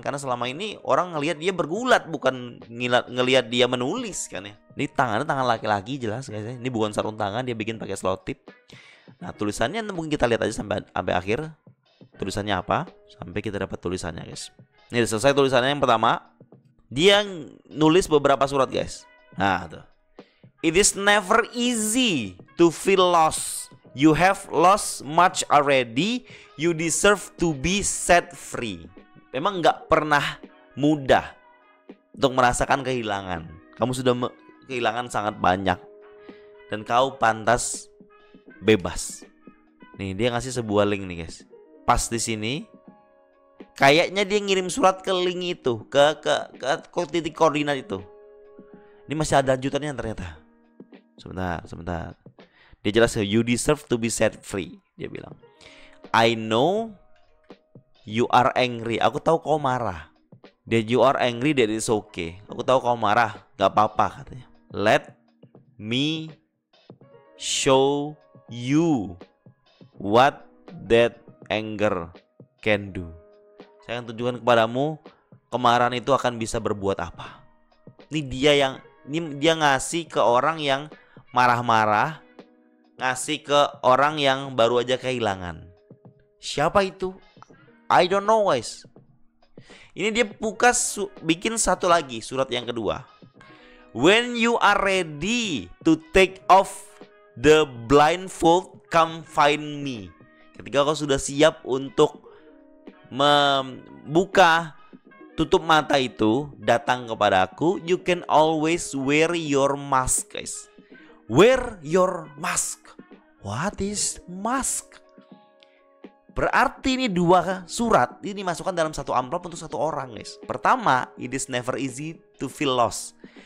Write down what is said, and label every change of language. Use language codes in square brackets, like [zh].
[id] Karena selama ini orang ngelihat dia bergulat, bukan ngelihat dia menulis kan ya. Ini tangannya tangan laki-laki jelas guys. Ini bukan sarung tangan, dia bikin pakai selotip. Nah tulisannya mungkin kita lihat aja sampai akhir. Tulisannya apa? Sampai kita dapat tulisannya guys. Ini udah selesai tulisannya yang pertama. Dia nulis beberapa surat guys. Nah tuh. [en] It is never easy to feel lost. You have lost much already. You deserve to be set free. [id] Memang nggak pernah mudah untuk merasakan kehilangan. Kamu sudah kehilangan sangat banyak. Dan kau pantas bebas. Nih dia ngasih sebuah link nih guys. Pas di sini, kayaknya dia ngirim surat ke link itu, ke titik koordinat itu. Ini masih ada lanjutannya ternyata. Sebentar. Dia jelas, [en] you deserve to be set free. [id] Dia bilang, [en] I know you are angry. [id] Aku tahu kau marah. [en] That you are angry, that is okay. [id] Aku tahu kau marah, gak apa-apa katanya. [en] Let me show you what that anger can do. [id] Saya akan tunjukkan kepadamu kemarahan itu akan bisa berbuat apa. Ini dia ngasih ke orang yang marah-marah, ngasih ke orang yang baru aja kehilangan. Siapa itu? [en] I don't know guys. [id] Ini dia bikin satu lagi surat yang kedua. [en] When you are ready to take off the blindfold, come find me. [id] Ketika kau sudah siap untuk membuka tutup mata itu, datang kepada aku. [en] You can always wear your mask guys. Wear your mask. What is mask? [id] Berarti ini dua surat ini dimasukkan dalam satu amplop untuk satu orang guys. Pertama, [en] it is never easy to feel lost.